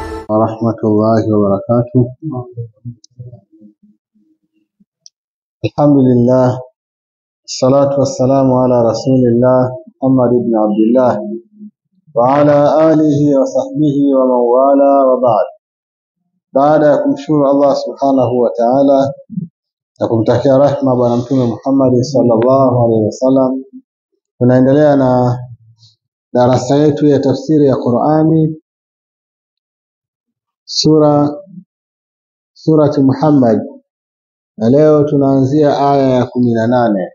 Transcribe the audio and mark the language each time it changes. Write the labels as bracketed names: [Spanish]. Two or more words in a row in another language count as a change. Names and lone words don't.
[Arabic] ورحمة الله وبركاته. الحمد لله، الصلاة والسلام على رسول الله محمد بن عبد الله وعلى آله وصحبه ومن والاه وبعد. [Swahili] Baada ya kumshukuru Allah [Arabic] سبحانه وتعالى [Swahili] na kumtakia rehema bwana mtume Muhammad [Arabic] صلى الله عليه وسلم, [Swahili] tunaendelea na darasa yetu ya tafsiri ya Qur'ani surati Muhammad, na leo tunaanzia aya ya 18.